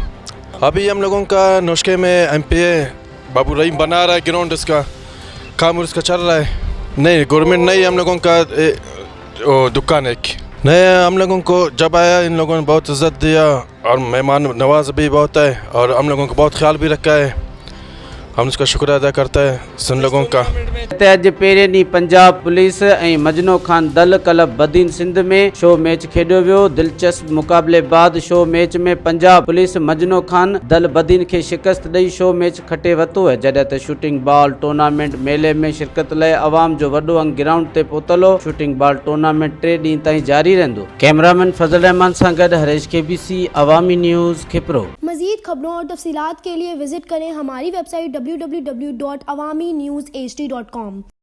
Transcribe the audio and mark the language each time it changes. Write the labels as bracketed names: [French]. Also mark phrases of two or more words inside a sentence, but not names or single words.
[Urdu] ابھی ہم لوگوں کا نوشکے میں MPA بابو رحیم بنا رہا ہے گراؤنڈ، اس کا کام اس کا چل رہا ہے. نہیں، گورنمنٹ نہیں، ہم لوگوں کا دکان ہے نہیں. ہم لوگوں کو جب آیا ان لوگوں نے بہت عزت دیا اور مہمان نواز بھی بہت ہے اور ہم لوگوں کو بہت خیال بھی رکھا ہے، ہم اس کا شکر ادا کرتا ہے سن لوگوں کا. [Sindhi] अॼु पहिरें ॾींहुं पंजाब पुलिस ऐं मजनो खान दल क्लब बदीन सिंध में [English] शो मैच [Sindhi] खेॾियो वियो। दिलचस्प मुक़ाबले बाद [English] शो मैच [Sindhi] में पंजाब पुलिस मजनो खान दल बदीन खे शिकस्त ॾेई [English] शो मैच [Sindhi] खटे वरितो आहे, जॾहिं त [English] शूटिंग बॉल टूर्नामेंट [Sindhi] मेले में शिरकत लाइ अवाम जो वॾो अंग ग्राउंड ते पहुतल हो। [English] शूटिंग बॉल टूर्नामेंट [Sindhi] 3 ॾींहं ताईं जारी रहंदो। कैमरामैन फजल रहमान सां गॾु हरेश KBC अवामी न्यूज़ खिपरो। [Urdu] مزید خبروں اور تفصیلات کے لیے وزٹ کریں ہماری ویب سائٹ www.awamiNewsHD.com.